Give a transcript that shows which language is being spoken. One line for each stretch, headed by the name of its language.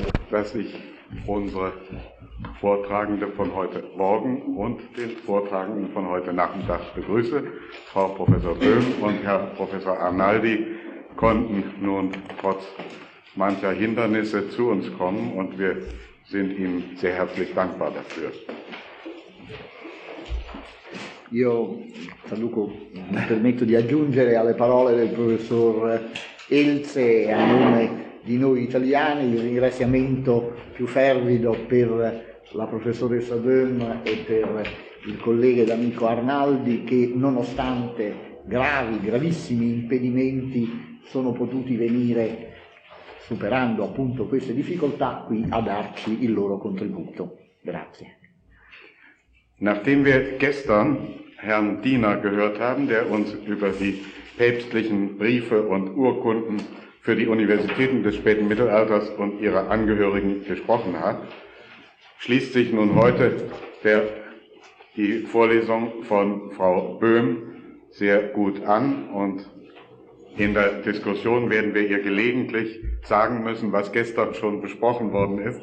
German: dass ich unsere Vortragende von heute Morgen und den Vortragenden von heute Nachmittag begrüße. Frau Professor Böhm und Herr Professor Arnaldi konnten nun trotz mancher Hindernisse zu uns kommen und wir sind Ihnen sehr herzlich dankbar dafür.
Italian: Io traduco, mi permetto di aggiungere alle parole del professor Elze a nome di noi italiani il ringraziamento più fervido per la professoressa Böhm e per il collega ed amico Arnaldi che nonostante gravi, gravissimi impedimenti sono potuti venire, superando appunto queste difficoltà, qui a darci il loro contributo. Grazie.
German: Nachdem wir gestern Herrn Diener gehört haben, der uns über die päpstlichen Briefe und Urkunden für die Universitäten des späten Mittelalters und ihre Angehörigen gesprochen hat, schließt sich nun heute die Vorlesung von Frau Böhm sehr gut an und in der Diskussion werden wir ihr gelegentlich sagen müssen, was gestern schon besprochen worden ist.